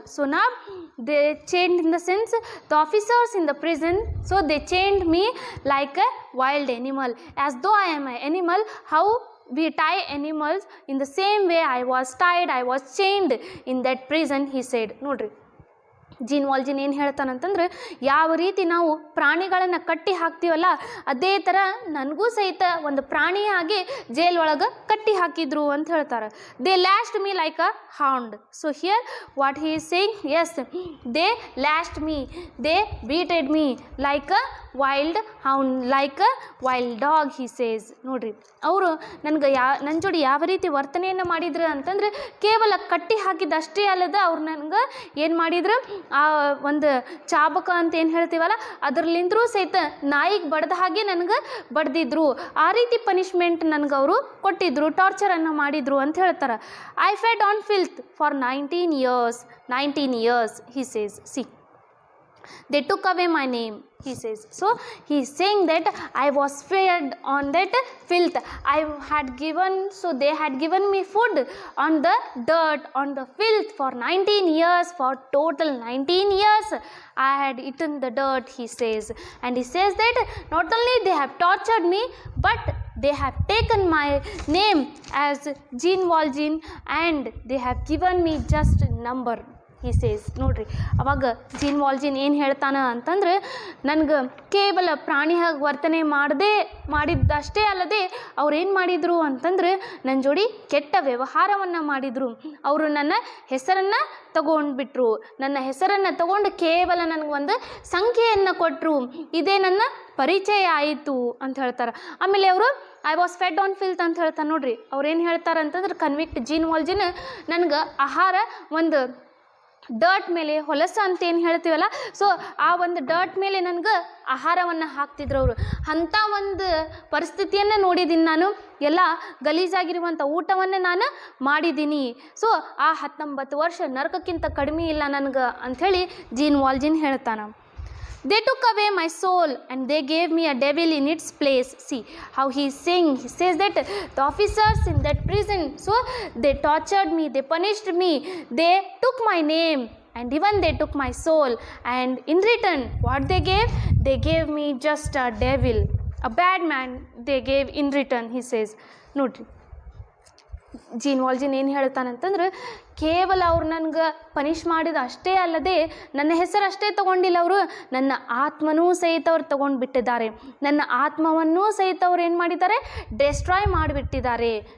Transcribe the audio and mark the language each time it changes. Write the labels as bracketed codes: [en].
[en] So now they chained in the sense the officers in the prison, so they chained me like a wild animal, as though I am an animal. How we tie animals, in the same way I was tied, I was chained in that prison, he said. [kn] ನೋಡ್ರಿ gene ವಾಲ್ಜಿನ್ ಏನು ಹೇಳ್ತಾನಂತಂದ್ರೆ, ಯಾವ ರೀತಿ ನಾವು ಪ್ರಾಣಿಗಳನ್ನು ಕಟ್ಟಿ ಹಾಕ್ತೀವಲ್ಲ ಅದೇ ಥರ ನನಗೂ ಸಹಿತ ಒಂದು ಪ್ರಾಣಿಯಾಗಿ ಜೈಲ್ ಒಳಗೆ ಕಟ್ಟಿ ಹಾಕಿದ್ರು ಅಂತ ಹೇಳ್ತಾರೆ. [en] They lashed me like a hound. So here what he is saying, as they lashed me, they beated me like a wild hound, like a wild dog, he says. [kn] ನೋಡ್ರಿ ಅವರು ನನಗೆ ನನ್ನ ಜೋಡಿ ಯಾವ ರೀತಿ ವರ್ತನೆಯನ್ನು ಮಾಡಿದ್ರು ಅಂತಂದ್ರೆ, ಕೇವಲ ಕಟ್ಟಿ ಹಾಕಿದ್ದಷ್ಟೇ ಅಲ್ಲದ ಅವ್ರು ನನಗೆ ಏನು ಮಾಡಿದ್ರು, ಆ ಒಂದು ಚಾಬಕ ಅಂತ ಏನು ಹೇಳ್ತೀವಲ್ಲ ಅದರಲ್ಲಿಂದ್ರೂ ಸಹಿತ ನಾಯಿಗೆ ಬಡ್ದ ಹಾಗೆ ನನಗೆ ಬಡ್ದಿದ್ರು. ಆ ರೀತಿ ಪನಿಷ್ಮೆಂಟ್ ನನಗೆ ಅವರು ಕೊಟ್ಟಿದ್ರು, ಟಾರ್ಚರನ್ನು ಮಾಡಿದ್ರು ಅಂತ ಹೇಳ್ತಾರೆ. [en] I fed on filth for 19 years, he says. See, they took away my name, he says. So he is saying that I was fed on that filth. I had given, so they had given me food on the dirt, on the filth for 19 years, for total 19 years I had eaten the dirt, he says. And he says that not only they have tortured me, but they have taken my name as Jean Valjean, and they have given me just a number, he says. [kn] ನೋಡ್ರಿ ಅವಾಗ gene ವಾಲ್ಜಿನ್ ಏನು ಹೇಳ್ತಾನೆ ಅಂತಂದ್ರೆ, ನನಗೆ ಕೇವಲ ಪ್ರಾಣಿಯಾಗಿ ವರ್ತನೆ ಮಾಡಿದ್ದಷ್ಟೇ ಅಲ್ಲದೆ ಅವ್ರು ಏನು ಮಾಡಿದರು ಅಂತಂದ್ರೆ ನನ್ನ ಜೋಡಿ ಕೆಟ್ಟ ವ್ಯವಹಾರವನ್ನು ಮಾಡಿದರು. ಅವರು ನನ್ನ ಹೆಸರನ್ನು ತಗೊಂಡ್ಬಿಟ್ರು, ನನ್ನ ಹೆಸರನ್ನು ತಗೊಂಡು ಕೇವಲ ನನಗೆ ಒಂದು ಸಂಖ್ಯೆಯನ್ನು ಕೊಟ್ಟರು, ಇದೇ ನನ್ನ ಪರಿಚಯ ಆಯಿತು ಅಂತ ಹೇಳ್ತಾರೆ. ಆಮೇಲೆ ಅವರು [en] I was fed on filth [kn] ಅಂತ ಹೇಳ್ತಾರೆ. ನೋಡ್ರಿ ಅವ್ರು ಏನು ಹೇಳ್ತಾರೆ ಅಂತಂದ್ರೆ, ಕನ್ವಿಕ್ಟ್ ಜೀನ್ ವಾಲ್ಜಿನ್ ನನಗೆ ಆಹಾರ ಒಂದು ಡರ್ಟ್ ಮೇಲೆ, ಹೊಲಸ ಅಂತ ಏನು ಹೇಳ್ತೀವಲ್ಲ, ಸೊ ಆ ಒಂದು ಡರ್ಟ್ ಮೇಲೆ ನನಗೆ ಆಹಾರವನ್ನು ಹಾಕ್ತಿದ್ರು ಅವರು. ಅಂಥ ಒಂದು ಪರಿಸ್ಥಿತಿಯನ್ನು ನೋಡಿದ್ದೀನಿ ನಾನು, ಎಲ್ಲ ಗಲೀಜಾಗಿರುವಂಥ ಊಟವನ್ನು ನಾನು ಮಾಡಿದ್ದೀನಿ. ಸೊ ಆ 19 ವರ್ಷ ನರಕಕ್ಕಿಂತ ಕಡಿಮೆ ಇಲ್ಲ ನನಗೆ ಅಂಥೇಳಿ ಜೀನ್ ವಾಲ್ಜಿನ್ ಹೇಳ್ತಾನೆ. [en] They took away my soul and they gave me a devil in its place. See how he is saying, he says that the officers in that prison, so they tortured me, they punished me, they took my name and even they took my soul, and in return what they gave me just a devil, a bad man they gave in return, he says. [kn] Note gene ವಾಲ್ಜಿನ್ ಏನು ಹೇಳ್ತಾನಂತಂದ್ರೆ, ಕೇವಲ ಅವ್ರು ನನಗೆ punish ಮಾಡಿದ ಅಷ್ಟೇ ಅಲ್ಲದೆ ನನ್ನ ಹೆಸರು ಅಷ್ಟೇ ತೊಗೊಂಡಿಲ್ಲ, ಅವರು ನನ್ನ ಆತ್ಮನೂ ಸಹಿತ ಅವ್ರು ತೊಗೊಂಡು ಬಿಟ್ಟಿದ್ದಾರೆ. ನನ್ನ ಆತ್ಮವನ್ನೂ ಸಹಿತ ಅವ್ರು ಏನು ಮಾಡಿದ್ದಾರೆ, ಡೆಸ್ಟ್ರಾಯ್ ಮಾಡಿಬಿಟ್ಟಿದ್ದಾರೆ.